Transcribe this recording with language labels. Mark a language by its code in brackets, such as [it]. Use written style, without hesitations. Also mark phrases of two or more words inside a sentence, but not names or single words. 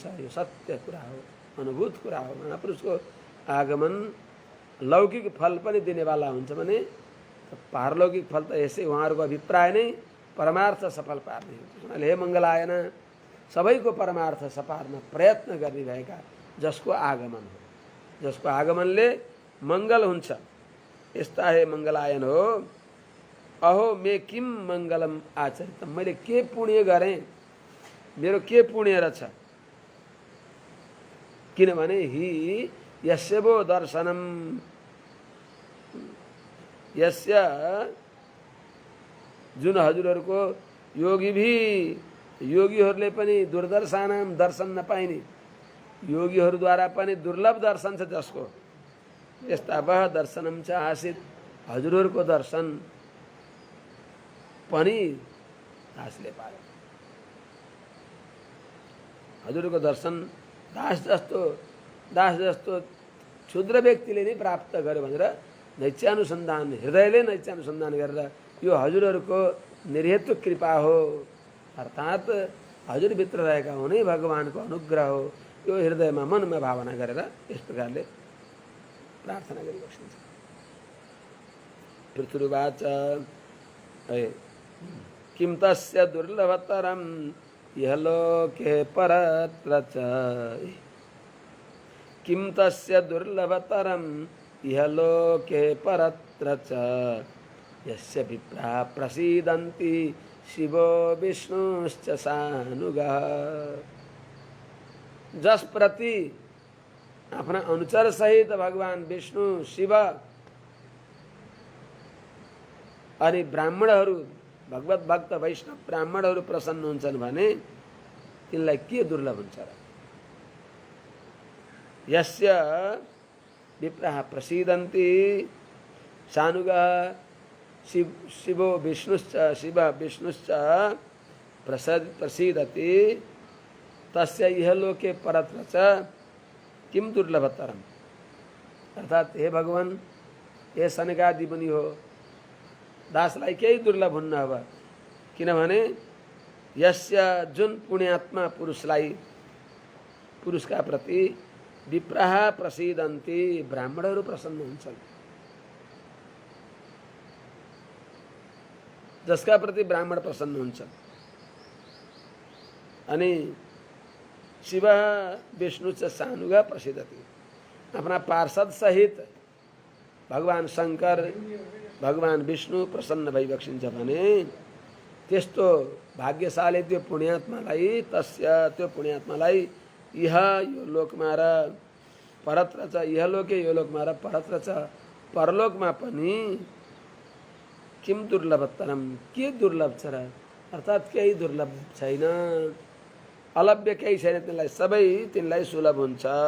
[ne] यो सत्य कुरा हो, अनुभूत कुरा हो। महापुरुषको आगमन लौकिक फल पनि दिनेवाला हुन्छ भने पारलौकिक फल त यसै उहाँहरूको अभिप्राय नै परमार्थ सफल पार्ने हुन्छ। हे मङ्गलायन, सबैको परमार्थ सपार्न प्रयत्न गरिरहेका जसको आगमन हो, जसको आगमनले मङ्गल हुन्छ, यस्ता हे मङ्गलायन हो। [sa] अहो मे किम मङ्गलम आचरित, [ne] मैले के पुण्य गरेँ, मेरो के पुण्य रहेछ, किनभने [sa] हि यस्यवो दर्शनम, [ne] यस्य जुन हजुरहरूको योगीहरूले पनि दुर्दर्शनम दर्शन नपाइने, योगीहरूद्वारा पनि दुर्लभ दर्शन छ जसको, यस्ता [sa] वह दर्शनम च आसीत्, [ne] हजुरहरूको दर्शन पनि दासले पायो। हजुरको दर्शन दास जस्तो क्षुद्र व्यक्तिले नै प्राप्त गर्यो भनेर नैत्यानुसन्धान, हृदयले नैत्यानुसन्धान गरेर यो हजुरहरूको निर्हेतु कृपा हो, अर्थात् हजुरभित्र रहेका हुनै भगवानको अनुग्रह हो। यो हृदयमा मनमा भावना गरेर यस प्रकारले प्रार्थना गरिबक्सिन्छ। [sa] पृथुर्वाच किं तस्य दुर्लभतरं इहलोके परत्र च, किं तस्य दुर्लभतरं इहलोके परत्र च, यस्य विप्रा प्रसीदन्ति शिवो विष्णुश्च सानुगः। [ne] जस प्रति आफ्ना अनुचर सहित भगवान विष्णु, शिव अनि ब्राह्मणहरू, भगवत भक्त वैष्णव ब्राह्मणहरू प्रसन्न हुन्छन् भने तिनलाई के दुर्लभ हुन्छ र। [sa] यस्य विप्राः प्रसीदन्ति सानुगः शिवो विष्णुश्च, शिव विष्णुश्च प्रसीदति, तस्य इहलोके परत्र च किम दुर्लभतरम। [ne] अर्थात् हे भगवान, हे सनकादि मुनि हो, दासलाई केही दुर्लभ हुन्न अब, किनभने यस्य जुन पुण्यात्मा पुरुषलाई, पुरुषका प्रति [sa] विप्राः प्रसीदन्ति, [ne] ब्राह्मणहरू प्रसन्न हुन्छन्, जसका प्रति ब्राह्मण प्रसन्न हुन्छन्, अनि [sa] शिव विष्णु च सानुगा प्रसिद्धति, [ne] आफ्ना पार्षद सहित भगवान शंकर, भगवान विष्णु प्रसन्न भइबक्सिन्छ भने त्यस्तो भाग्यशाली त्यो पुण्यात्मालाई त्यो पुण्यात्मालाई इह यो लोकमा र परत्र छ, इहलोके यो लोकमा र परत्र छ, परलोकमा पनि [sa] किम दुर्लभतरम, [ne] के दुर्लभ छ र, अर्थात् केही दुर्लभ छैन, अलभ्य केही छैन, तिनलाई सबै तिनलाई सुलभ हुन्छ।